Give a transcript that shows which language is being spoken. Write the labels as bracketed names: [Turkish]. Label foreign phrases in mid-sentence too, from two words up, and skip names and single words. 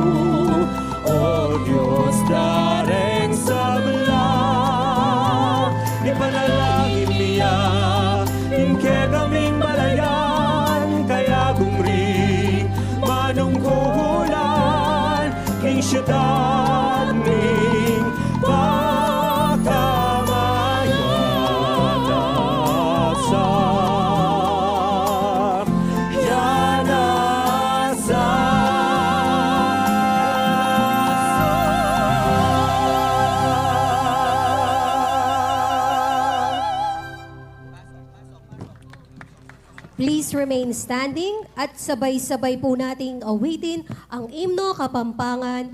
[Pampanga] O Diyos dareng sa bala, ipanalangin niya, hingke kaming balayan. Kaya gumring manungkulan, King siyudad ming pagkamayan. [English] Please remain standing [Filipino] at sabay-sabay po nating awitin ang Himno Kapampangan